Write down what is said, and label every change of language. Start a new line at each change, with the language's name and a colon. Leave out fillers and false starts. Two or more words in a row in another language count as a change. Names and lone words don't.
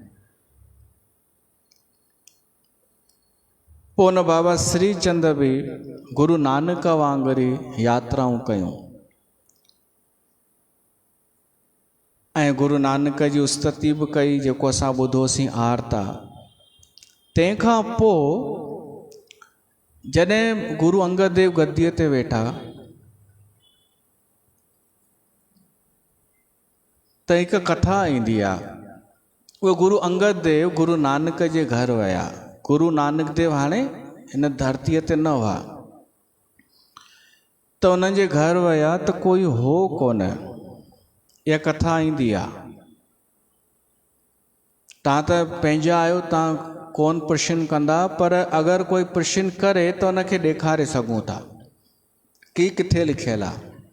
Sindhi: पोइ उन बाबा श्री चंद बि गुरु नानक वांगुरु यात्राऊं कयूं ऐं गुरु नानक जी उस्तति बि कई जेको असां ॿुधोसीं आरता। तंहिंखां पोइ जॾहिं गुरु अंगद देव गद्दीअ ते वेठा त हिकु कथा ईंदी आहे। उहे गुरु अंगद देव गुरु नानक जे घर विया। गुरु नानक देव हाणे हिन धरतीअ ते न हुआ त उन्हनि जे घर विया त कोई हो कोन। इहा कथा ईंदी आहे। तव्हां त पंहिंजा आहियो, तव्हां कोन प्रश्न कंदा, पर अगरि कोई प्रश्न करे त उनखे ॾेखारे सघूं था की किथे लिखियलु आहे।